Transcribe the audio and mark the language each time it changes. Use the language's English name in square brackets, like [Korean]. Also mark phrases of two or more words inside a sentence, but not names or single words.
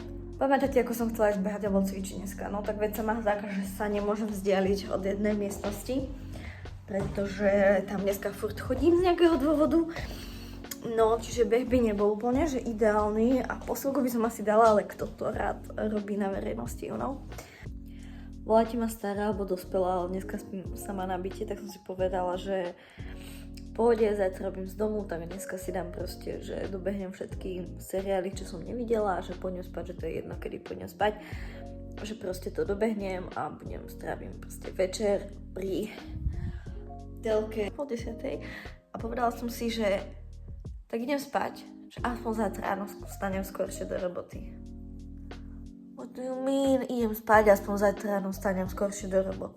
[Slovak] Pamätáte, ako som chcela ísť behať alebo cvičiť dneska? No tak veď sa má taká, že sa nemôžem vzdialiť od jednej miestnosti, pretože tam dneska furt chodím z nejakého dôvodu. No, čiže beh by nebol úplne, že ideálny a posilku by som asi dala, ale kto to rád robí na verejnosti, [English] you know? [Slovak] Voláte ma stará alebo dospelá, ale dneska spím sama na byte, tak som si povedala, že v pohode, zajtra robím z domu, tak dneska si dám proste, že dobehnem všetky seriály, čo som nevidela a že poďme spať, že to je jedno, kedy poďme spať. Že proste to dobehnem a strávim proste večer pri telke po 10. A povedala som si, že tak idem spať, že aspoň zajtra ráno vstanem skoršie do roboty. [English] What do you mean? [Slovak] Idem spať, aspoň zajtra ráno vstanem skoršie do roboty.